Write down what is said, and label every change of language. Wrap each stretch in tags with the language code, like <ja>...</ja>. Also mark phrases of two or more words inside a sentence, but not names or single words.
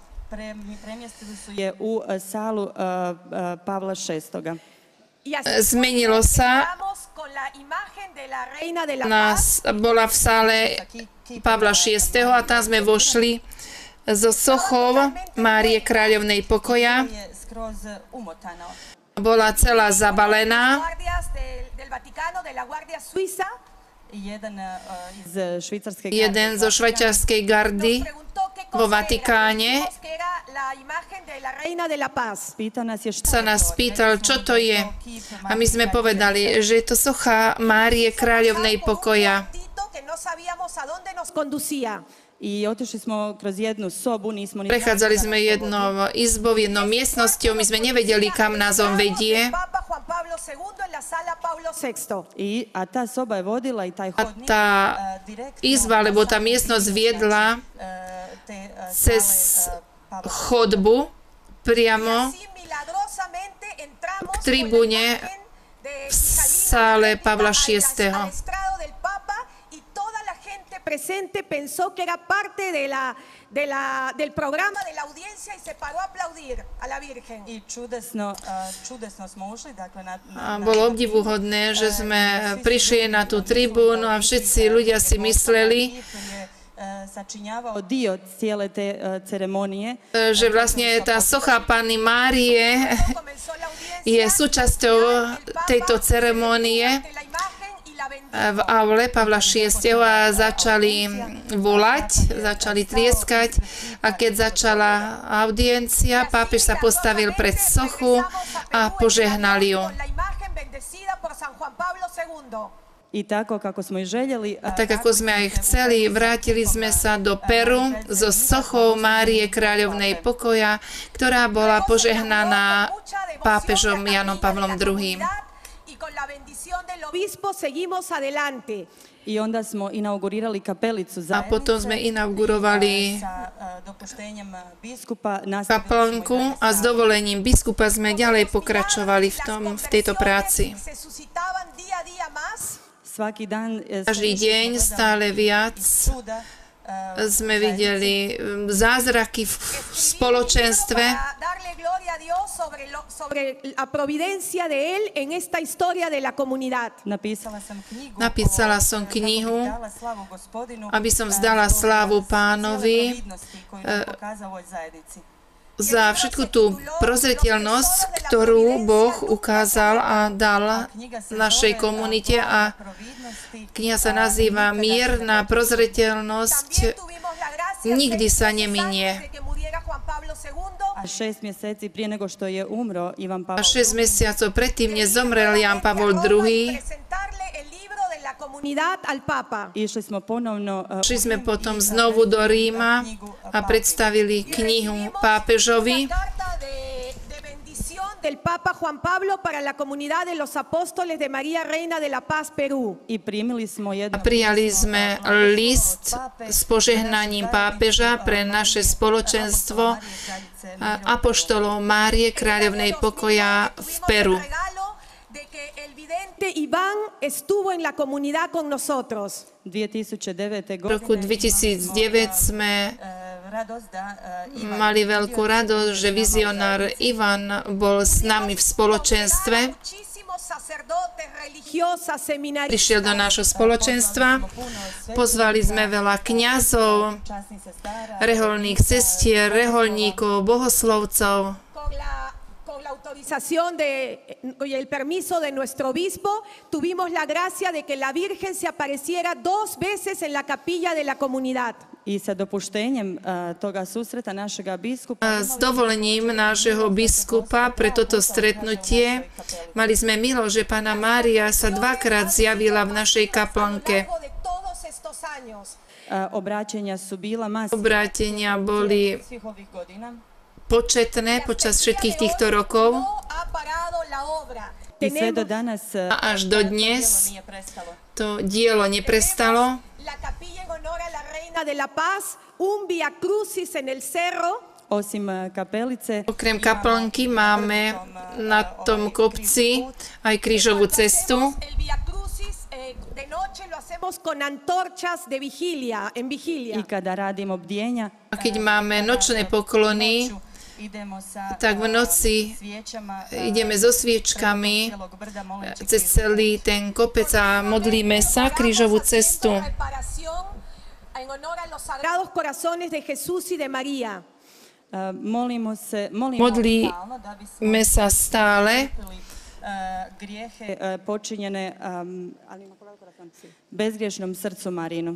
<sk>Zmenilo sa, bola v sále Pavla VI. A tam sme vošli so sochou Márie Kráľovnej pokoja.</sk> <hr>je skroz umotano.</hr> <sk>Bola celá zabalená.</sk> <es>Guardias del Vaticano, de la Guardia Suiza,</es> <hr>Jeden iz švicarske</hr> <sk>Jeden zo švajčiarskej gardy</sk> <es>preguntó qué</es> <sk>vo</sk> <es>cosa era.</es> <sk>Vatikáne</sk> <es>Dijimos que era la imagen de la Reina de la Paz.</es> <sk>pýta nás je sa nás pýtal, čo to je. A my sme povedali, že je to socha Márie Kráľovnej pokoja. Que no sabíamos a dónde nos conducía.</sk> <hr>I otišli smo kroz jednu sobu, nismo ni</hr> <sk>Prechádzali sme jednou izbou, jednou miestnosťou, my sme nevedeli, kam nás on vedie.</sk> <es>Papa Juan Pablo II en la sala Pablo VI.</es> <hr>A tá soba je vodila i taj</hr> <sk>A</sk> <hr>hodnik</hr> <sk>tá</sk> <hr>direktno</hr> <sk>izba, alebo tá miestnosť viedla</sk> <hr>te</hr> <sk>cez Pavla. chodbu priamo</sk> <es>Así milagrosamente entramos</es> <sk>k tribúne v sále Pavla VI.</sk> <es>al estrado del Papa y toda la gente presente pensó que era parte del programa de la audiencia y se paró a aplaudir a la Virgen.</es> <hr>I čudesno smo ušli, dakle</hr> <sk>A bolo obdivuhodné, že sme prišli na tú tribúnu a všetci ľudia si mysleli,</sk> <hr>sačinjavao dio cijele te ceremonije.</hr> <sk>že vlastne tá socha Panny Márie</sk> <es>Comenzó la audiencia</es> <sk>je súčasťou tejto ceremónie</sk> <es>de la imagen y la bendición.</es> <sk>v aule Pavla VI. A začali volať, začali tlieskať a keď začala audiencia, pápež sa postavil pred sochu a požehnal ju.</sk> <es>Con la imagen bendecida por San Juan Pablo II.</es> <hr>I tako kako smo i željeli,</hr> <sk>A tak ako sme aj chceli, vrátili sme sa do Peru so sochou Márie Kráľovnej pokoja, ktorá bola požehnaná pápežom Janom Pavlom II.</sk> <es>Y con la bendición del obispo seguimos adelante.</es> <hr>i onda smo inaugurirali kapelicu</hr> <sk>A potom sme inaugurovali</sk> <hr>sa dopuštenjem biskupa</hr> <sk>kaplnku a s dovolením biskupa sme ďalej pokračovali v tejto práci.</sk> <es>Se suscitaban día a día más.</es> <hr>svaki dan</hr> <sk>Každý deň stále viac sme videli zázraky v spoločenstve.</sk> <es>Para darle gloria a Dios sobre la providencia de Él en esta historia de la comunidad.</es> <sk>Napísala som knihu, aby som vzdala slávu Pánovi za všetku tú prozreteľnosť, ktorú Boh ukázal a dal našej komunite, a kniha sa nazýva Mierna prozreteľnosť nikdy sa neminie.</sk> <hr>A 6 mjeseci prije nego što je umro Ivan</hr> <sk>A Pavol 6 mesiacov predtým, než zomrel Jan Pavol II,</sk> <hr>išli smo ponovno</hr> <sk>šli sme potom znovu do Ríma a predstavili knihu pápežovi</sk> <es>del Papa Juan Pablo para la comunidad de los apóstoles de María Reina de la Paz, Perú.</es> <hr>i primili smo a jedno</hr> <sk>prijali sme list s požehnaním pápeža pre naše spoločenstvo apoštolov Márie Kráľovnej pokoja v Peru.</sk> <es>De que el vidente Iván estuvo en la comunidad con nosotros.</es> <sk>2009. V roku 2009 sme</sk> <hr>radost da Ivan</hr> <sk>mali veľkú radosť, že vizionár Ivan bol s nami v spoločenstve. Prišiel do nášho spoločenstva, pozvali sme veľa kňazov, reholných sestier, reholníkov, bohoslovcov.</sk> <es>Con la autorización y el permiso de nuestro obispo, tuvimos la gracia de que la Virgen se apareciera 2 veces en la capilla de la comunidad.</es> <hr>i sa dopuštenjem toga susreta našega biskupa</hr> <sk>S dovolením nášho biskupa pre toto stretnutie mali sme milo, že Panna Mária sa 2-krát zjavila v našej kaplnke.</sk> <hr>obraćenja su bila masivna</hr> <sk>Obrátenia boli</sk> <hr>svih ovih godina.</hr> <sk>početné počas všetkých týchto rokov</sk> <hr>I sve do danas</hr> <sk>a až do dnes</sk> <hr>nije prestalo.</hr> <sk>to dielo neprestalo.</sk> <es>La capilla en honor a la Reina de la Paz, un Via Crucis en el cerro.</es> <hr>Osim kapelice,</hr> <sk>Okrem kaplnky máme na tom kopci aj krížovú cestu.</sk> <es>El Via Crucis de noche lo hacemos con antorchas de vigilia, en vigilia.</es> <hr>i kada radimo bdjenja,</hr> <sk>A keď máme nočné poklony,</sk> <hr>idemo sa</hr> <sk>tak v noci</sk> <hr>svijećama</hr> <sk>ideme so sviečkami</sk> <hr>cijelog brda moleći</hr> <sk>cez celý ten kopec a modlíme sa krížovú cestu.</sk> <es>Reparación en honor a los sagrados corazones de Jesús y de María.</es> <hr>Molimo</hr> <sk>Modlíme sa stále,</sk> <hr>grijehe počinjene bezgriješnom srcu Marinu.</hr>